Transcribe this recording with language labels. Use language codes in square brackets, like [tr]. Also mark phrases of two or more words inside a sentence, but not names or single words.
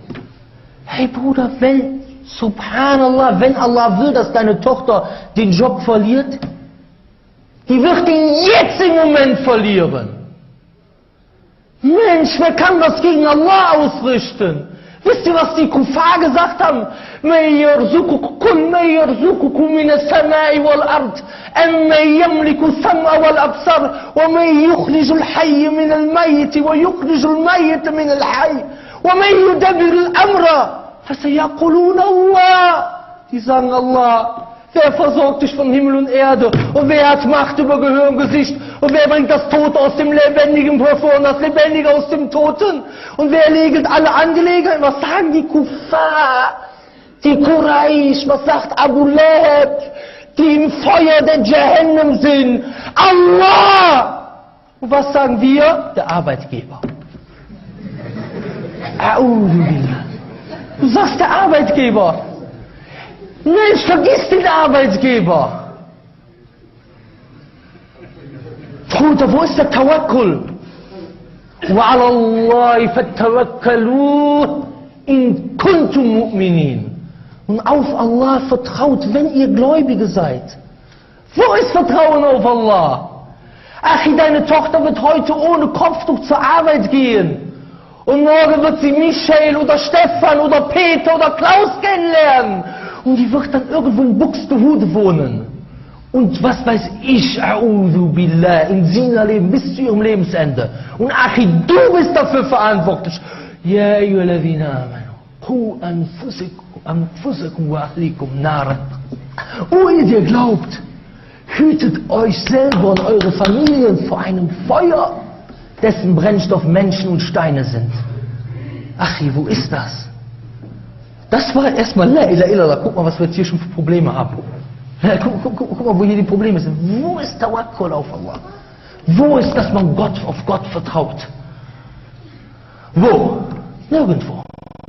[de] Hey Bruder, Subhanallah, wenn Allah will, dass deine Tochter den Job verliert, die wird ihn jetzt im Moment verlieren. Mensch, wer kann das gegen Allah ausrichten? Wisst ihr, was die Kuffar gesagt haben? [ar] مَنْ يَرْزُقُكُمْ مِنَ السَّمَاءِ وَالْأَرْضِ أَمَّنْ يَمْلِكُ السَّمْعَ وَالْأَبْصَارَ وَمَنْ يُخْرِجُ الْحَيَّ مِنَ الْمَيِّتِ وَيُخْرِجُ الْمَيِّتَ مِنَ الْحَيِّ وَمَنْ يُدَبِّرُ الْأَمْرَ فَسَيَقُولُونَ اللَّهُ. [de] Die sagen Allah. Wer versorgt dich von Himmel und Erde? Und wer hat Macht über Gehör und Gesicht? Und wer bringt das Tote aus dem Lebendigen hervor und das Lebendige aus dem Toten? Und wer regelt alle Angelegenheiten? Was sagen die Kuffar? Die Quraysh? Was sagt Abu Lahab? Die im Feuer der Jahannam sind? Allah! Und was sagen wir? Der Arbeitgeber. Du sagst der Arbeitgeber. Mensch, vergiss den Arbeitgeber. Bruder, wo ist der Tawakkul? [ar] وَعَلَى اللَّهِ فَتَوَكَّلُوا إِن كُنتُم مُؤْمِنِينَ. [de] Und auf Allah vertraut, wenn ihr Gläubige seid. Wo ist Vertrauen auf Allah? Achi, deine Tochter wird heute ohne Kopftuch zur Arbeit gehen. Und morgen wird sie Michael oder Stefan oder Peter oder Klaus kennenlernen. Und die wird dann irgendwo in Buxtehude wohnen. Und was weiß ich, [ar] أعوذ بالله, [de] in Sina leben bis zu ihrem Lebensende. Und Achi, du bist dafür verantwortlich. [ar] يا أيها الذين آمنوا قوا أنفسكم وأهليكم نارا. [de] O ihr, der glaubt, hütet euch selber und eure Familien vor einem Feuer, dessen Brennstoff Menschen und Steine sind. Achi, wo ist das? Das war erstmal [ar] لا إله إلا الله. [de] Guck mal, was wir jetzt hier schon für Probleme haben. Guck mal, wo hier die Probleme sind. Wo ist Tawakkul auf Allah? Wo ist, dass man auf Gott vertraut? Wo? Nirgendwo.